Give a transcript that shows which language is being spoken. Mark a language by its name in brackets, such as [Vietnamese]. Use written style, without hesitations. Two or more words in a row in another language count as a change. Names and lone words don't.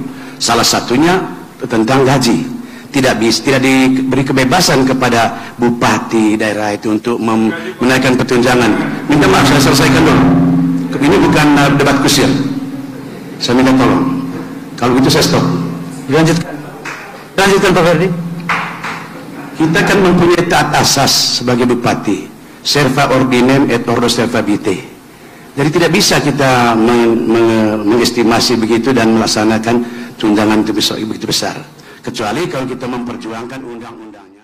[Indonesian] Salah satunya tentang gaji. Tidak diberi kebebasan kepada bupati daerah itu untuk menaikkan pertunjangan. Minta maaf, saya selesaikan dulu. Ini bukan debat kusir. Saya minta tolong. Kalau gitu saya stop. Lanjutkan Pak Ferdi. Kita kan mempunyai taat asas sebagai bupati, [Latin] serva ordinem et ordo serva vitae. [Indonesian] Jadi tidak bisa kita mengestimasi begitu dan melaksanakan tunjangan itu begitu besar. Kecuali kalau kita memperjuangkan undang-undangnya.